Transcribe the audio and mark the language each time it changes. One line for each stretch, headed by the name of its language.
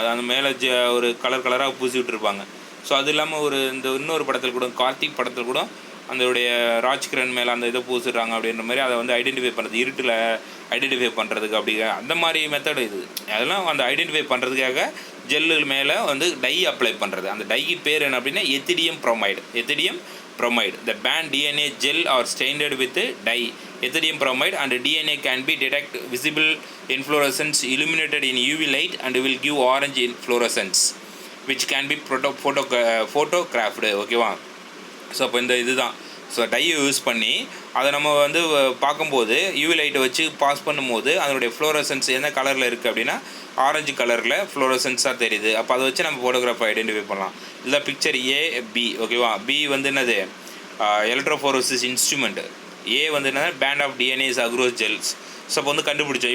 Tamil: அது அந்த மேலே ஒரு கலராக பூசி விட்டுருப்பாங்க. ஸோ அது இல்லாமல் இன்னொரு படத்தில் கூட, கார்த்திக் படத்தில் கூட அதோடைய ராஜ்கிரண் மேலே அந்த இதை பூசிடுறாங்க அப்படின்ற மாதிரி அதை வந்து ஐடென்டிஃபை பண்ணுறது, இருட்டில் ஐடென்டிஃபை பண்ணுறதுக்கு அப்படி அந்த மாதிரி மெத்தட் இது. அதெல்லாம் அந்த ஐடென்டிஃபை பண்ணுறதுக்காக ஜெல்லு மேலே வந்து டை அப்ளை பண்ணுறது. அந்த டைக்கு பேர் என்ன அப்படின்னா ethidium bromide.
English: The band DNA gel are stained with dye ethidium bromide and DNA can be detect visible inflorescence illuminated in UV light and will give orange inflorescence which can be photographed.
Tamil: ஓகேவா? So அப்போ இந்த இதுதான். So டையை use பண்ணி அதை நம்ம வந்து பார்க்கும்போது UV லைட்டை வச்சு பாஸ் பண்ணும்போது அதனுடைய ஃப்ளோரசன்ஸ் என்ன கலரில் இருக்குது அப்படின்னா ஆரஞ்சு கலரில் ஃப்ளோரசன்ஸாக தெரியுது. அப்போ அதை வச்சு நம்ம ஃபோட்டோகிராஃபை ஐடென்டிஃபை பண்ணலாம். இல்லை பிக்சர் ஏபி. ஓகேவா? பி வந்து என்னது, எலக்ட்ரோஃபோரோசிஸ் இன்ஸ்ட்ருமெண்ட். ஏ வந்து என்னன்னா
English: Band of DNAs across gels.
Tamil: So அப்போ வந்து கண்டுபிடிச்சோம்.